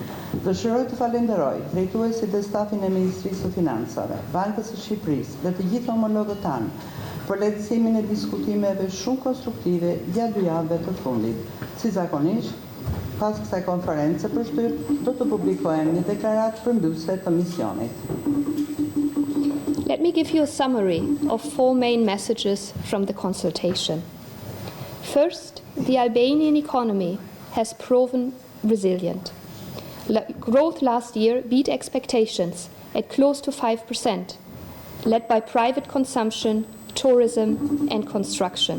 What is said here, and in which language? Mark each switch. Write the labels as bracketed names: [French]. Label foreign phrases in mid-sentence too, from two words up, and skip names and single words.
[Albanian] Dëshiroj të falenderoj drejtuesit dhe stafin e Ministrisë së Financave, Bankës së Shqipërisë dhe të gjithë homologët tanë për lehtësimin e diskutimeve shumë konstruktive gjatë 2 javëve të fundit. Si zakonisht, pas kësaj konference për shtyp, do të publikohen një deklaratë përmbyllëse të misionit. [English] Let me give you a summary of 4 main messages from the consultation. First, the Albanian economy has proven resilient. Growth last year beat expectations at close to 5%, led by private consumption, tourism and construction.